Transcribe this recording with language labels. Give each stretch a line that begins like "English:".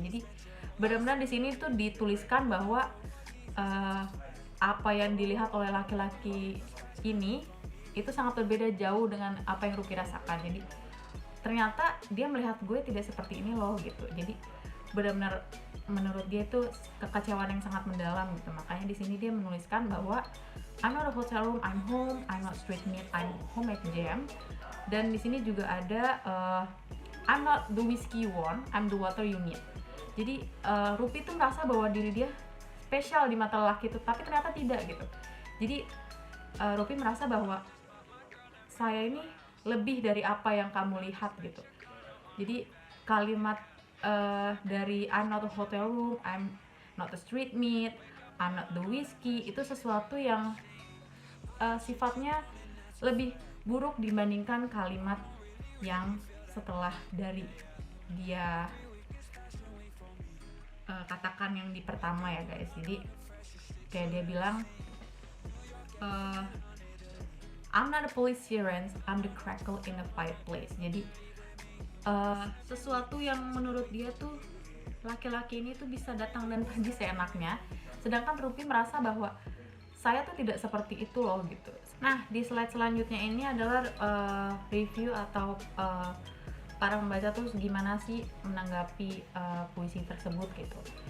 Indonesian: Jadi benar-benar di sini tuh dituliskan bahwa apa yang dilihat oleh laki-laki ini itu sangat berbeda jauh dengan apa yang Rupi rasakan. Jadi ternyata dia melihat gue tidak seperti ini loh gitu. Jadi benar-benar menurut dia itu kekecewaan yang sangat mendalam gitu. Makanya di sini dia menuliskan bahwa
English: I'm not a hotel room, I'm home, I'm not street meat, I'm homemade jam.
Indonesian: Dan di sini juga ada
English: I'm not the whiskey you want, I'm the water you need.
Indonesian: Jadi Rupi tuh merasa bahwa diri dia spesial di mata lelaki itu, tapi ternyata tidak gitu. Jadi Rupi merasa bahwa saya ini lebih dari apa yang kamu lihat gitu. Jadi kalimat dari
English: I'm not a hotel room, I'm not a street meat, I'm not the whiskey,
Indonesian: itu sesuatu yang sifatnya lebih buruk dibandingkan kalimat yang setelah dari dia katakan yang di pertama ya guys. Jadi kayak dia bilang
English: I'm not a police siren, I'm the crackle in a fireplace.
Indonesian: Jadi sesuatu yang menurut dia tuh laki-laki ini tuh bisa datang dan pergi seenaknya, sedangkan Rupi merasa bahwa saya tuh tidak seperti itu loh gitu. Nah di slide selanjutnya ini adalah review atau para pembaca tuh gimana sih menanggapi puisi tersebut gitu.